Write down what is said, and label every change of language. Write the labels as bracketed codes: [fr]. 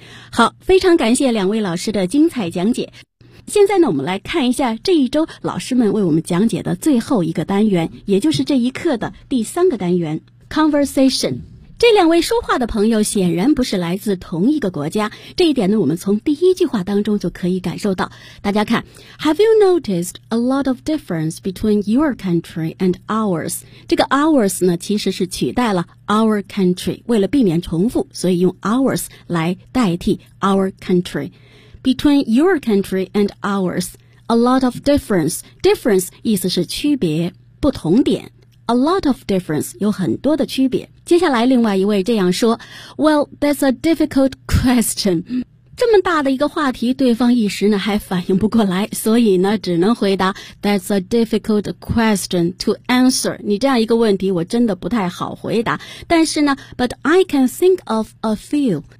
[zh] 好，非常感谢两位老师的精彩讲解。现在呢，我们来看一下这一周老师们为我们讲解的最后一个单元，也就是这一课的第三个单元 ,Conversation. 这两位说话的朋友显然不是来自同一个国家，这一点呢，我们从第一句话当中就可以感受到。大家看 [en] ,Have you noticed a lot of difference between your country and ours? [zh] 这个 ours 呢，其实是取代了 our country, 为了避免重复，所以用 ours 来代替 our country. [en] Between your country and ours, a lot of difference, difference [zh] 意思是区别，不同点。 [en] A lot of difference, [zh] 有很多的区别。接下来另外一位这样说 [en] Well, that's a difficult question. [zh] 这么大的一个话题，对方一时呢还反应不过来，所以呢只能回答 [en] That's a difficult question to answer. [zh] 你这样一个问题我真的不太好回答。但是呢 [en] But I can think of a few.